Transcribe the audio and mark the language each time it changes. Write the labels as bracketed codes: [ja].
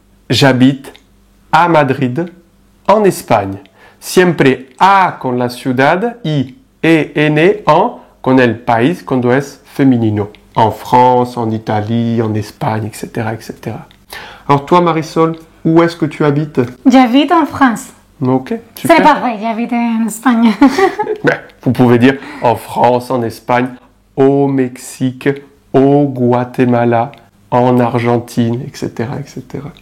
[fr] J'habite a Madrid, en Espagne. [es] Siempre a con la ciudad y ene en con el país cuando es femenino. [fr] En France, en Italie, en Espagne, etc., etc. Alors toi, Marisol, où est-ce que tu habites? J'habite en France. Ok, super. C'est pas vrai, j'habite en Espagne. Vous pouvez dire en France, en Espagne, au Mexique, au Guatemala, en Argentine, etc., etc.